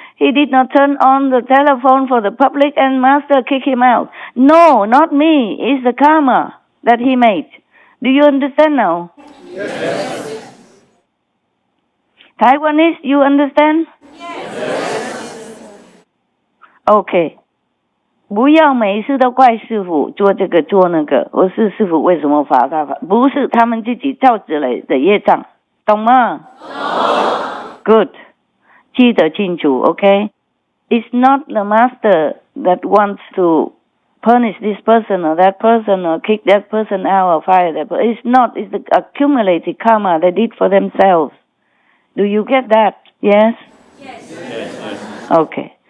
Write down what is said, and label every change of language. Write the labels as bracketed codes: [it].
[en] He did not turn on the telephone for the public and master kicked him out. No, not me. It's the karma that he made. Do you understand now? Yes. Taiwanese, you understand? Yes. Okay. [zh] 不要每一次都怪师父做这个做那个，或是师父为什么罚他？不是他们自己造出来的业障，懂吗？懂。Good. 记得清楚 ，OK? [en] It's not the master that wants to punish this person or that person or kick that person out or fire that person. It's not. It's the accumulated karma they did for themselves. Do you get that? Yes? Yes. Okay.